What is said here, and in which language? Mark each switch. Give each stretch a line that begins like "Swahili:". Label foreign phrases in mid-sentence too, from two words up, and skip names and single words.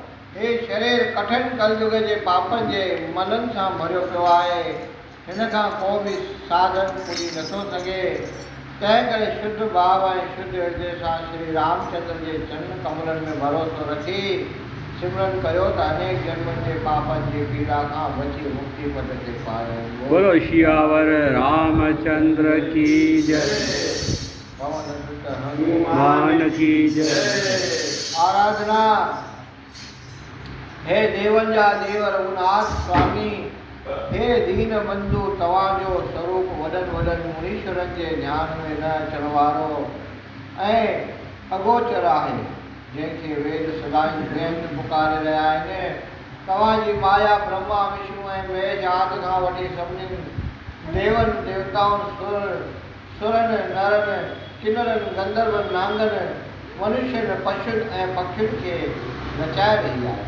Sindhi: हे शरीर कठिन कलयुग जे पापनि जे मननि सां भरियो पियो आहे। हिन खां को बि साधन पुॼी नथो सघे। तंहिं करे शुद्ध भाव ऐं शुद्ध हृदय सां श्री रामचंद्र जे चरण कमलनि में भरोसो रखी सिमरन करियो त अनेक जन्मनि जे पापनि जी पीड़ा खां बची मुक्ति पद ते पायो।
Hindi: बोलो सियावर रामचंद्र की जय। पवन सुत हनुमान की जय।
Sindhi: आराधना। हे देवन जा देव रघुनाथ स्वामी, हे दीन बंधु तव्हांजो स्वरूप वॾनि वॾनि मुनीश्वरनि जे ध्यान में न अचण वारो ऐं अगोचर आहे, जंहिंखे वेद सदाई बेअंत पुकारे रहिया आहिनि। तव्हांजी माया ब्रह्मा विष्णु ऐं महेश आदि खां वठी सभिनी देवनि देवताउनि सुरनि नरनि किन्नरनि गंधर्वनि नांगनि मनुष्यनि पशुनि ऐं पखियुनि खे नचाए रही आहे।